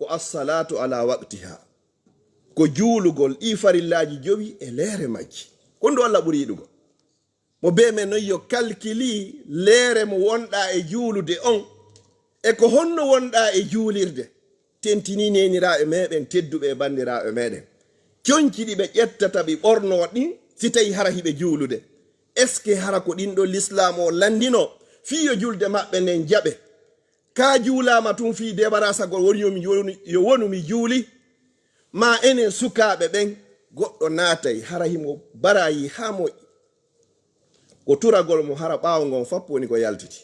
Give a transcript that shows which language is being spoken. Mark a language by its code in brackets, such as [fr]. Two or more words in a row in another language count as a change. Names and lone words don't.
[ff] assalatu ala waqtiha ko juulugol ɗi farillaji jowi e leere majji kon ɗo allah ɓuri yiɗugo mo be men non yo calculi leere mo wonɗa e juulude on e ko honno wonɗa e juulirde tentini neniraɓe meɗen tedduɓe e bandiraɓe meɗen coñci ɗi ɓe ƴettata ɓe ɓorno ɗin si tawi hara hiɓe juulude [fr] est ce que [ff] hara ko ɗin ɗo l'islam o landino fiyo julde maɓɓe nden jaɓe ka juulama tun fi débarasagol woni yo wonu mi juuli ma enen sukaɓe ɓen goɗɗo naatay hara himo barayi ha moƴƴi ko turagol mo hara ɓaawo ngon fappo woni ko yaltiti.